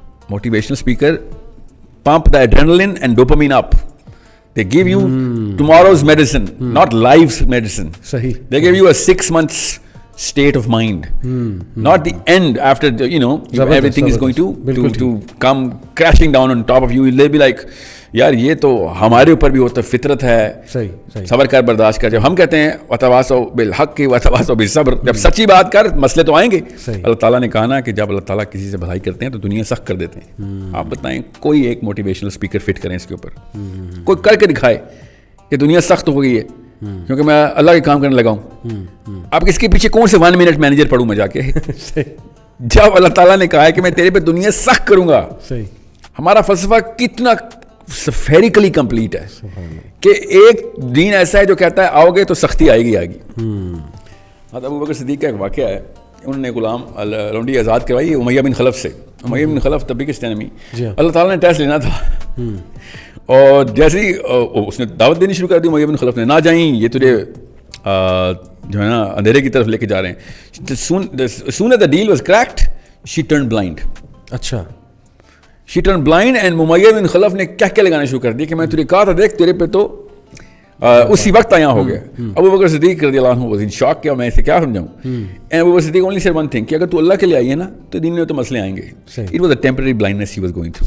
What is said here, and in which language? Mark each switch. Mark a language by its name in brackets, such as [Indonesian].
[English] Motivational speaker pump the adrenaline and dopamine up. They give you tomorrow's medicine, not life's medicine. [Urdu] Sahi. [English] They give you a 6 months state of mind, not the end after everything is going to come crashing down on top of you. They'll be like, [Urdu] یار یہ تو ہمارے اوپر بھی ہوتا ہے, فطرت ہے. صحیح. صبر کر, برداشت کر. جب ہم کہتے ہیں وتواصوا بالحق وتواصوا بالصبر, جب سچی بات کر, مسئلے تو آئیں گے. اللہ تعالیٰ نے کہا نا کہ جب اللہ تعالیٰ کسی سے بھلائی کرتے ہیں تو دنیا سخت کر دیتے ہیں. آپ بتائیں کوئی ایک موٹیویشنل اسپیکر فٹ کریں اس کے اوپر, کوئی کر کے دکھائے کہ دنیا سخت ہو گئی ہے کیونکہ میں اللہ کے کام کرنے لگا ہوں. آپ اس کے پیچھے کون سے 1 منٹ مینیجر پڑھوں میں جا کے, جب اللہ تعالیٰ نے کہا ہے کہ میں تیرے پہ دنیا سخت کروں گا. ہمارا فلسفہ کتنا سفیریکلی کمپلیٹ ہے کہ ایک دین ایسا ہے جو کہتا ہے آؤ گے تو سختی آئے گی. ابو بکر صدیق کا ایک واقعہ ہے, انہوں نے غلام لونڈی آزاد کروائی امیہ بن خلف سے. امیہ بن خلف تب بھی کرسچینمی. اللہ تعالیٰ نے ٹیسٹ لینا تھا, اور جیسے ہی اس نے دعوت دینی شروع کر دی, امیہ بن خلف نے, نہ جائیں یہ تجھے جو ہے نا اندھیرے کی طرف لے کے جا رہے ہیں. [English] Soon as the deal was cracked she turn blind. [Urdu] اچھا. [English] she turn blind and [Urdu] امیہ بن خلف نے کیا لگانا شروع کر دی کہ میں تجھے کہا تھا دیکھ تیرے پہ تو اسی وقت آیا ہو گیا. ابو بکر صدیق رضی اللہ عنہ [English] was in shock [Urdu] کہ میں اسے کیا سمجھاؤں. [English] and Abu Bakr Siddiq only said one thing [Urdu] کہ اگر تو اللہ کے لیے آئی ہے نا تو دین میں تو مسئلے آئیں گے. [English] It was a temporary blindness he was going through.